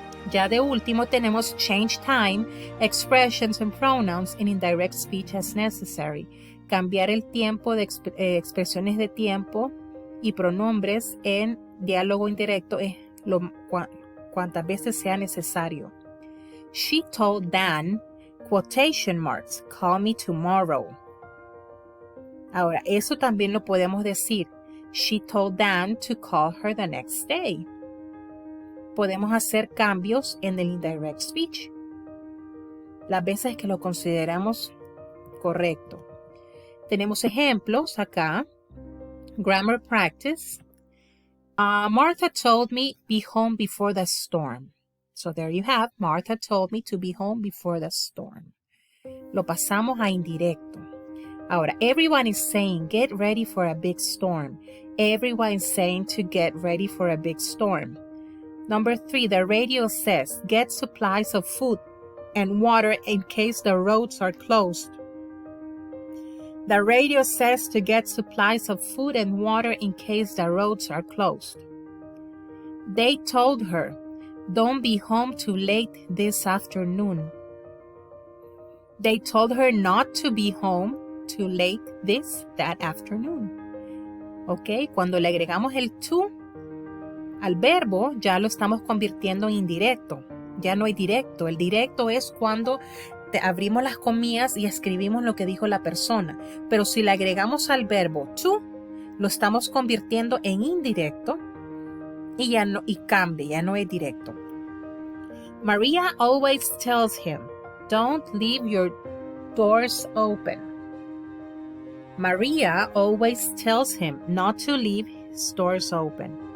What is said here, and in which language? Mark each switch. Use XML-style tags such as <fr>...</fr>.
<es>Ya de último tenemos</es> <en>change time, expressions and pronouns in indirect speech as necessary.</en> <es>Cambiar el tiempo de expresiones de tiempo y pronombres en diálogo indirecto es cuantas veces sea necesario.</es> <en>She told Dan, quotation marks, call me tomorrow.</en> <es>Ahora, eso también lo podemos decir.</es> <en>She told Dan to call her the next day.</en> <es>Podemos hacer cambios en el indirect speech las veces que lo consideramos correcto. Tenemos ejemplos acá.</es> <en>Grammar practice. Martha told me be home before the storm. So there you have. Martha told me to be home before the storm.</en> <es>Lo pasamos a indirecto.</es> <en>Ahora, everyone is saying get ready for a big storm. Everyone is saying to get ready for a big storm. Number 3, the radio says, get supplies of food and water in case the roads are closed. The radio says to get supplies of food and water in case the roads are closed. They told her, don't be home too late this afternoon. They told her not to be home too late that afternoon.</en> <es>Ok, cuando le agregamos el to al verbo, ya lo estamos convirtiendo en indirecto. Ya no hay directo. El directo es cuando abrimos las comillas y escribimos lo que dijo la persona. Pero si le agregamos al verbo to, lo estamos convirtiendo en indirecto y cambia, ya no es directo.</es> <en>Maria always tells him, don't leave your doors open. Maria always tells him not to leave his doors open.</en>